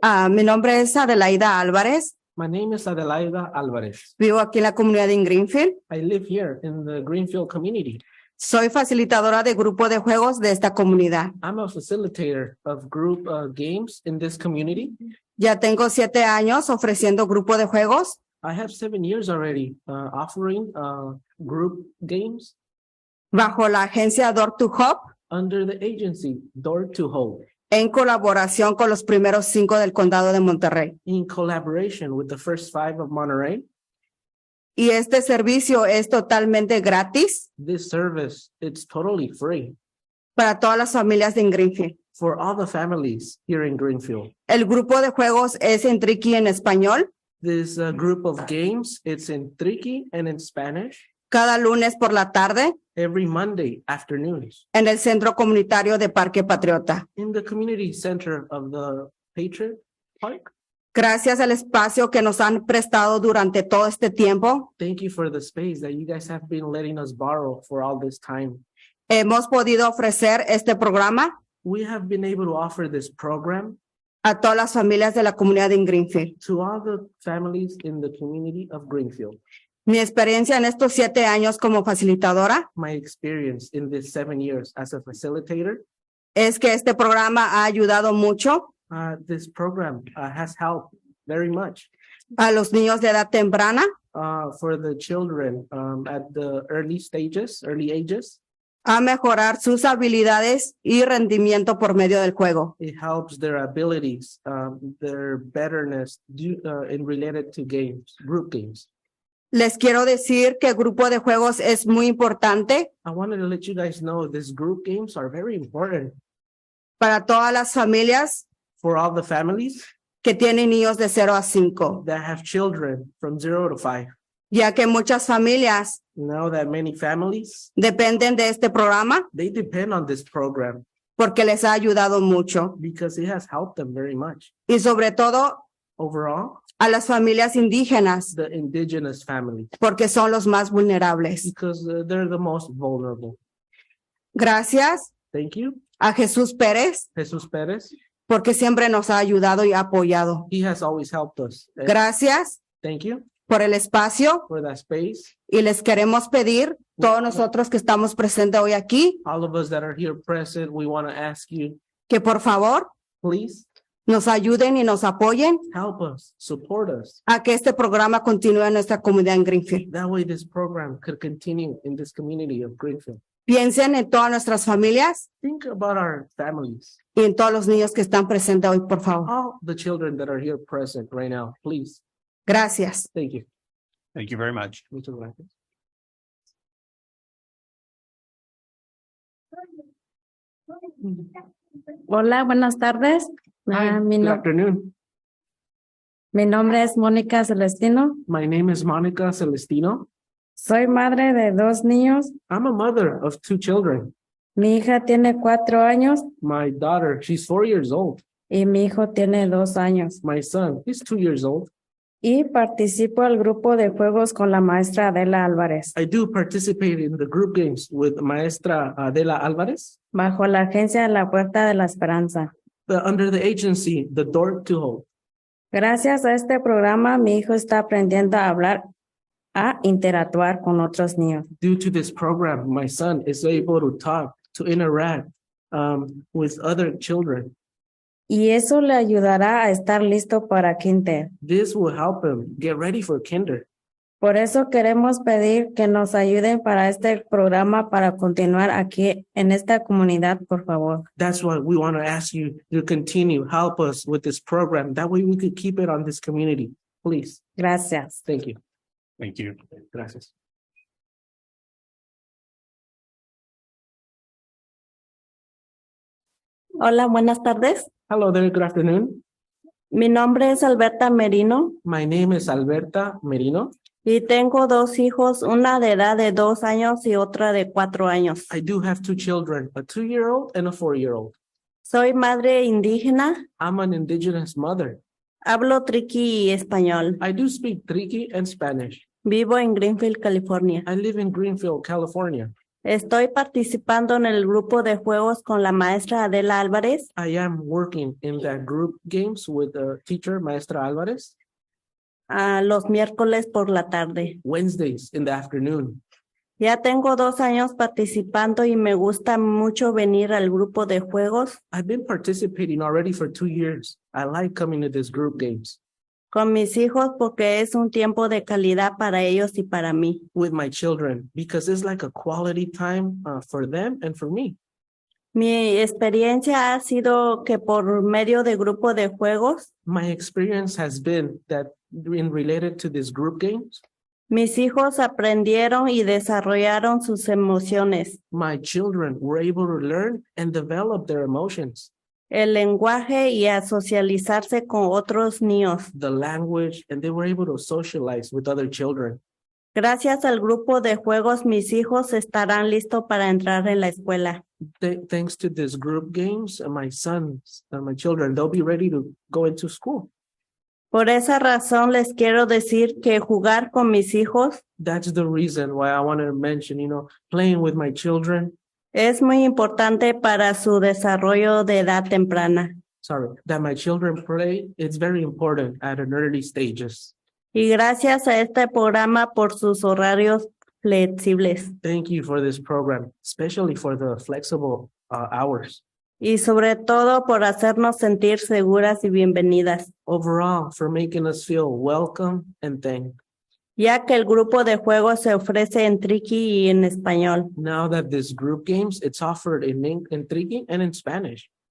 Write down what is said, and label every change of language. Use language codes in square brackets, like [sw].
[es] Mi nombre es Adelaida Álvarez. [en] My name is Adelaida Alvarez. [es] Vivo aquí en la comunidad de Greenfield. [en] I live here in the Greenfield community. [es] Soy facilitadora de grupo de juegos de esta comunidad. [en] I'm a facilitator of group games in this community. [es] Ya tengo 7 años ofreciendo grupo de juegos [en] I have 7 years already offering group games [es] bajo la agencia Door to Hope [en] under the agency Door to Hope [es] en colaboración con los primeros 5 del condado de Monterrey. [en] in collaboration with the first 5 of Monterey. [es] Y este servicio es totalmente gratis [en] This service, it's totally free [es] para todas las familias de Greenfield. [en] for all the families here in Greenfield. [es] El grupo de juegos es en triqui en español [en] This group of games, it's in Triqui and in Spanish [es] cada lunes por la tarde [en] every Monday afternoons [es] en el Centro Comunitario de Parque Patriota. [en] in the community center of the Patriot Park. [es] Gracias al espacio que nos han prestado durante todo este tiempo, [en] Thank you for the space that you guys have been letting us borrow for all this time. [es] hemos podido ofrecer este programa [en] We have been able to offer this program [es] a todas las familias de la comunidad de Greenfield. [en] to all the families in the community of Greenfield. [es] Mi experiencia en estos 7 años como facilitadora [en] My experience in this 7 years as a facilitator, [es] es que este programa ha ayudado mucho [en] this program has helped very much [es] a los niños de edad temprana [en] for the children at the early ages. [es] a mejorar sus habilidades y rendimiento por medio del juego. [en] It helps their abilities, their betterness in related to games, group games. [es] Les quiero decir que el grupo de juegos es muy importante [en] I wanted to let you guys know these group games are very important [es] para todas las familias [en] for all the families [es] que tienen niños de 0 a 5, [en] that have children from 0 to 5. [es] ya que muchas familias [en] Now that many families, [es] dependen de este programa [en] they depend on this program [es] porque les ha ayudado mucho [en] because it has helped them very much. [es] y sobre todo [en] Overall, [es] a las familias indígenas [en] the indigenous families, [es] porque son los más vulnerables. [en] because they're the most vulnerable. [es] Gracias [en] Thank you, [es] a Jesús Pérez [en] Jesus Perez. [es] porque siempre nos ha ayudado y ha apoyado. [en] He has always helped us. [es] Gracias [en] Thank you [es] por el espacio [en] for that space. [es] y les queremos pedir, todos nosotros que estamos presentes hoy aquí, [en] All of us that are here present, we want to ask you, [es] que por favor [en] please [es] nos ayuden y nos apoyen [en] help us, support us. [es] a que este programa continúe en nuestra comunidad en Greenfield. [en] That way this program could continue in this community of Greenfield. [es] Piensen en todas nuestras familias [en] Think about our families, [es] y en todos los niños que están presentes hoy, por favor. [en] all the children that are here present right now, please. [es] Gracias. [en] Thank you. Thank you very much. [es] Muchas gracias. Hola, buenas tardes. [en] Hi, [es] Mi, [en] good no- afternoon. [es] mi nombre es Mónica Celestino. [en] My name is Monica Celestino. [es] Soy madre de 2 niños. [en] I'm a mother of 2 children. [es] Mi hija tiene 4 años [en] My daughter, she's 4 years old. [es] y mi hijo tiene 2 años. [en] My son, he's 2 years old. [es] y participo al grupo de juegos con la maestra Adela Álvarez, [en] I do participate in the group games with Maestra Adela Alvarez, [es] bajo la agencia de la Puerta de la Esperanza. [en] under the agency, The Door to Hope. [es] Gracias a este programa, mi hijo está aprendiendo a hablar, a interactuar con otros niños. [en] Due to this program, my son is able to talk, to interact with other children. [es] Y eso le ayudará a estar listo para kinder. [en] This will help him get ready for kinder. [es] Por eso queremos pedir que nos ayuden para este programa para continuar aquí en esta comunidad, por favor. [en] That's why we want to ask you to continue, help us with this program. That way we could keep it on this community. Please. [es] Gracias. [en] Thank you. Thank you. [es] Gracias. Hola, buenas tardes. [en] Hello there, good afternoon. [es] Mi nombre es Alberta Merino [en] My name is Alberta Merino. [es] y tengo dos hijos, una de edad de 2 años y otra de 4 años. [en] I do have 2 children, a 2-year-old and a 4-year-old. [es] Soy madre indígena, [en] I'm an indigenous mother. [es] hablo triqui y español. [en] I do speak Triqui and Spanish. [es] Vivo en Greenfield, California. [en] I live in Greenfield, California. [es] Estoy participando en el grupo de juegos con la maestra Adela Álvarez. [en] I am working in that group games with the teacher, Maestra Alvarez, [es] Los miércoles por la tarde. [en] Wednesdays in the afternoon. [es] Ya tengo 2 años participando y me gusta mucho venir al grupo de juegos [en] I've been participating already for 2 years. I like coming to this group games [es] con mis hijos porque es un tiempo de calidad para ellos y para mí. [en] with my children because it's like a quality time for them and for me. [es] Mi experiencia ha sido que por medio de grupo de juegos, [en] My experience has been that in related to these group games, [es] mis hijos aprendieron y desarrollaron sus emociones, [en] my children were able to learn and develop their emotions, [es] el lenguaje y a socializarse con otros niños. [en] the language, and they were able to socialize with other children. [es] Gracias al grupo de juegos, mis hijos estarán listos para entrar en la escuela. [en] Thanks to this group games, my sons and my children, they'll be ready to go into school. [es] Por esa razón les quiero decir que jugar con mis hijos [en] That's the reason why I wanted to mention, playing with my children, [es] es muy importante para su desarrollo de edad temprana. [en] that my children play, it's very important at an early stages. [es] Y gracias a este programa por sus horarios flexibles. [en] Thank you for this program, especially for the flexible hours. [es] Y sobre todo por hacernos sentir seguras y bienvenidas, [en] Overall, for making us feel welcome and thanked. [es] ya que el grupo de juegos se ofrece en triqui y en español. [en] Now that this group games, it's offered in Triqui and in Spanish.